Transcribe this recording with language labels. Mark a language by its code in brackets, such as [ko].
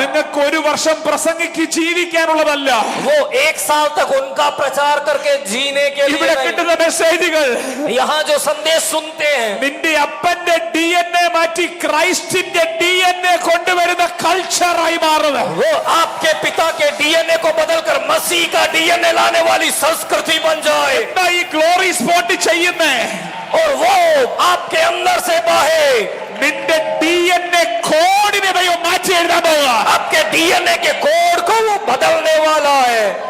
[ml] നിങ്ങൾക്ക് ഒരു വർഷം പ്രസംഗിക്ക് ജീവിക്കാനുള്ളതല്ല. [hi] वो एक साल तक उनका प्रचार करके जीने के लिए [ml] ഇവിടെ [hi] नहीं। [ml] കിട്ടുന്ന മെസ്സേജുകൾ [hi] यहाँ जो संदेश सुनते हैं [ml] നിന്റെ അപ്പന്റെ DNA മാറ്റി ക്രൈസ്റ്റിന്റെ DNA കൊണ്ടുവരുന്ന കൾച്ചറായി മാറുക. [hi] वो आपके पिता के डीएनए को बदलकर मसीह का डीएनए लाने वाली संस्कृति बन जाए [ml] എന്താ ഈ ഗ്ലോറി സ്പോട്ട് ചെയ്യുന്നേ? [hi] और वो आपके अंदर से बहे। [ml] നിന്റെ DNA കോഡിനെ ദൈവം മാറ്റി എഴുതാൻ പോവുക. [hi] आपके डीएनए के कोड को वो बदलने वाला है।